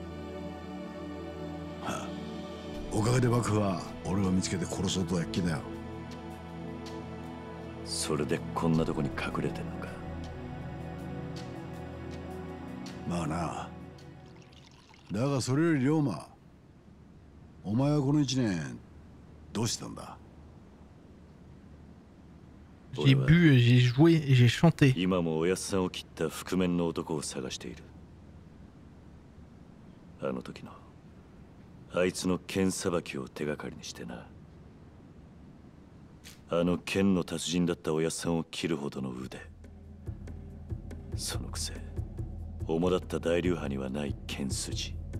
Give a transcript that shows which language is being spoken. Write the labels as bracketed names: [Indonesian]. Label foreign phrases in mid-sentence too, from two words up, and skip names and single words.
[Japanese] はあ、おかげで幕府は俺を見つけて殺そうとは気だよ。それでこんなとこに隠れてんのか。まあな。だがそれより龍馬、お前はこの1年どうしてたんだ？ [French] J'ai bu, j'ai joué et j'ai chanté. [Japanese] 今もおやっさんを切った覆面の男を探している。あの時のあいつの剣さばきを手がかりにしてな。あの剣の達人だったおやっさんを切るほどの腕。そのくせ主だった大流派にはない剣筋。